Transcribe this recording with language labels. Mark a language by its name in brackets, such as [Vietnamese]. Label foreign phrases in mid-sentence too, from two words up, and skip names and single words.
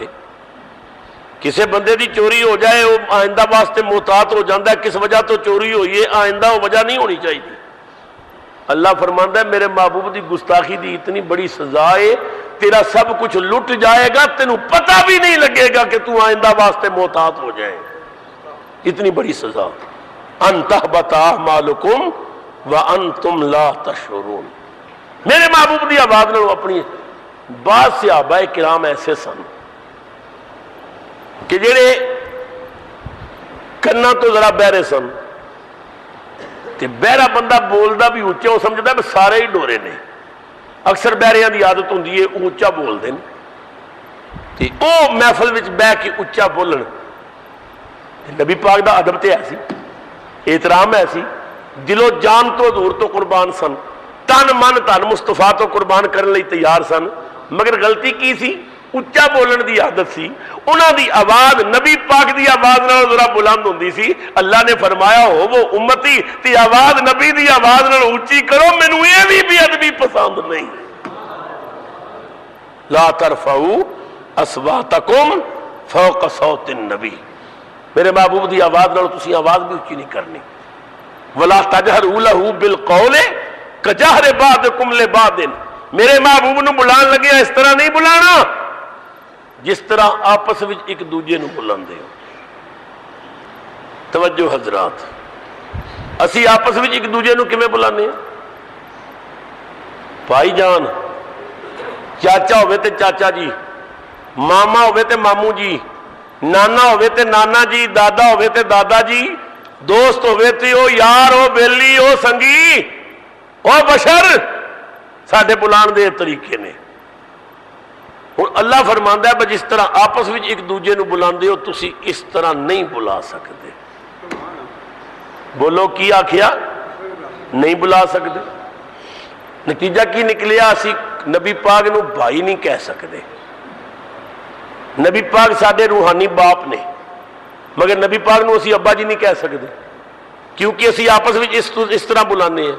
[Punjabi] کسی بندے دی چوری ہو جائے وہ آئندہ واسطے محتاط ہو جاتا ہے، کس وجہ تو چوری ہوئی ہے، آئندہ وہ وجہ نہیں ہونی چاہیے۔ اللہ فرماندا ہے میرے محبوب دی گستاخی دی اتنی بڑی سزا ہے، تیرا سب کچھ لٹ جائے گا، تینوں پتہ بھی نہیں لگے گا کہ تو آئندہ واسطے محتاط ہو جائے، اتنی بڑی سزا۔ [Arabic] ان تحبط اعمالکم وانتم لا تشعرون۔ [Punjabi] میرے محبوب دی آواز نال اپنی بعض صحابہ کرام ایسے سن کہ جڑے کنا تو ذرا بہرے سن، تے بہرا بندہ بولدا بھی اونچا، وہ سمجھدا ہے سارے ہی ڈورے نے، اکثر بہریاں دی عادت ہوندی ہے اونچا بول دین، تے او محفل وچ بیٹھ کے اونچا بولن، نبی پاک دا ادب تے ایسی احترام ایسی، دل و جان تو حضور تو قربان سن، تن من تن مصطفیٰ تو قربان کرنے لئی تیار سن، مگر غلطی کی سی؟ اچا بولن دی عادت سی، انہاں دی آواز نبی پاک دی آواز نال ذرا بلند ہوندی سی۔ اللہ نے فرمایا ہو وہ امتی تی آواز نبی دی آواز نال اونچی کرو، مینوں یہ بھی بے ادبی پسند نہیں۔ [Arabic] لا ترفعوا اصواتکم فوق صوت النبی، [Punjabi] میرے محبوب دی آواز نال تسی آواز بھی اونچی نہیں کرنی۔ [Arabic] ولا تجہروا لہ بالقول کجہر بعضکم لبعض، [Punjabi] میرے محبوب نو بلان لگے اس طرح نہیں بلانا جس طرح آپس میں ایک دوجے نو بلاندے ہو۔ توجہ حضرات، اسی آپس میں ایک دوجے نو کیویں بلانے ہیں؟ بھائی جان، چاچا ہوئے تے چاچا جی، ماما ہوئے تے ماموں جی، نانا ہوئے تے نانا جی، دادا ہوئے تے دادا جی، دوست ہوئے تے او یار ہو بیلی ہو سنگی او بشر، ساڈے بلان دے طریقے نے۔ اور اللہ فرماندا ہے جس طرح آپس میں ایک دوجے نو بلاندے ہو تسی اس طرح نہیں بلا سکتے۔ بولو کی آکھیا؟ نہیں بلا سکتے۔ نتیجہ کی نکلیا؟ اسی نبی پاک نو بھائی نہیں کہہ سکتے، نبی پاک ساڈے روحانی باپ نے، مگر نبی پاک نو اسی ابا جی نہیں کہہ سکتے، کیونکہ اسی آپس میں اس طرح بلانے ہیں۔